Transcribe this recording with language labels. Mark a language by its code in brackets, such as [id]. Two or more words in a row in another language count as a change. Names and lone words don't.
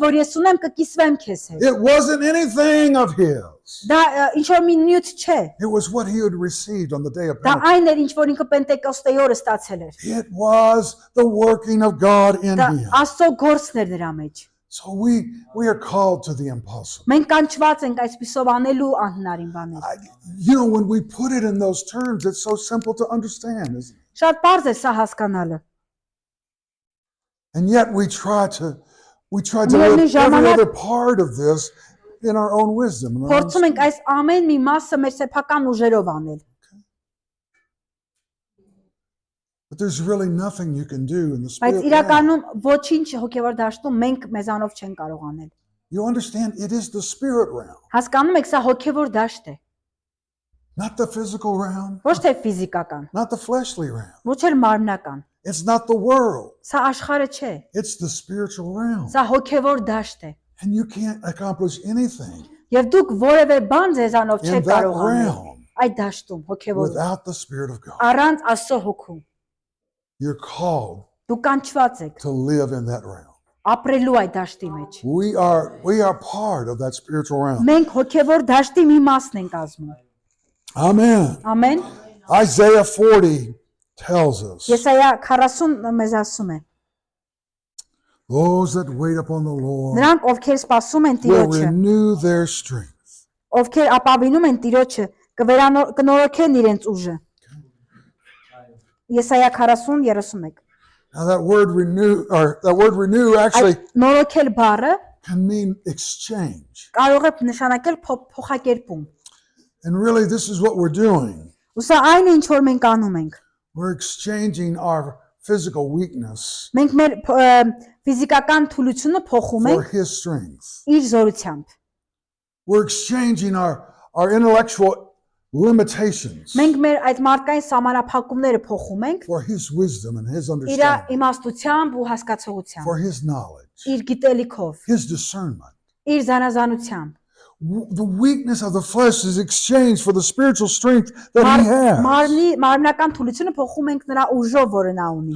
[hy] ինչ որ ես ունեմ կկիսվեմ քեզ հետ։ [en] It wasn't anything of his. [hy] Դա ինչ որ մի նյութ չէ։ [en] It was what he had received on the day of [hy] Դա [en] Pentecost. [hy] այն էր ինչ որ ինքը Պենտեկոստեի օրը ստացել էր։ [en] It was the working of God in [hy] Դա [en] him. [hy] Աստծո գործն էր նրա մեջ։ [en] So we are called to the impossible. [hy] Մենք կանչված ենք այսպիսով անելու անհնարին բաներ։ [en] When we put it in those terms, it's so simple to understand, isn't it? [hy] Շատ པարզ է սա հասկանալը։ [en] And yet we try to [hy] Միևնույն [en] live every [hy] ժամանակ- [en] other part of this in our own wisdom. in our own [hy] Փորձում ենք այս ամեն մի մասը մեր սեփական ուժերով անել։ [en] But there's really nothing you can do in the [hy] Բայց [en] spirit realm. [hy] իրականում ոչինչ հոգևոր դաշտում մենք մեզանով չենք կարող անել։ [en] You understand? It is the spirit realm, [hy] Հասկանում եք, սա հոգևոր դաշտ է, [en] not the physical realm, [hy] ոչ թե ֆիզիկական, [en] not the fleshly realm. [hy] ոչ էլ մարմնական։ [en] It's not the world. [hy] Սա աշխարհը չէ, [en] It's the spiritual realm. [hy] սա հոգևոր դաշտ է։ [en] And you can't accomplish anything [hy] Եվ դուք որևէ բան ձեզանով [en] in [hy] չեք [en] that [hy] կարող անել [en] realm [hy] այդ դաշտում հոգևոր [en] without the spirit of God. [hy] առանց Աստծո հոգու։ [en] You're called [hy] Դուք կանչված եք [en] to live in that realm. [hy] ապրելու այդ դաշտի մեջ։ [en] We are part of that spiritual realm. [hy] Մենք հոգևոր դաշտի մի մասն ենք ազգում։ [en] Amen. [hy] Ամեն։ [en] Isaiah 40 tells us, [hy] Եսայա 40 մեզ ասում է. [en] those that wait upon the Lord [hy] Նրանք ովքեր սպասում են [en] will [hy] Տիրոջը, [en] renew their strength. [hy] ովքեր ապավինում են Տիրոջը, կնորոգեն իրենց ուժը։ Եսայա 40:31։ [en] Now that word renew actually [hy] Այդ նորոգել բառը [en] can mean exchange. [hy] կարող է նշանակել փոխակերպում։ [en] And really this is what we're doing. [hy] Ու սա այն է, ինչ որ մենք անում ենք։ [en] We're exchanging our physical weakness [hy] Մենք մեր ֆիզիկական թուլությունը փոխում [en] for [hy] ենք [en] his strength. [hy] իր զորությամբ։ [en] We're exchanging our intellectual limitations [hy] Մենք մեր այդ մարդկային սահմանափակումները փոխում ենք [en] for his wisdom and his [hy] իր [en] understanding, [hy] իմաստությամբ ու հասկացողությամբ, [en] for his knowledge, [hy] իր գիտելիքով, [en] his discernment. [hy] իր զանազանությամբ։ [en] The weakness of the flesh is exchanged for the spiritual strength that he has. [hy] Մարմնական թուլությունը փոխում ենք նրա ուժով, որը նա ունի։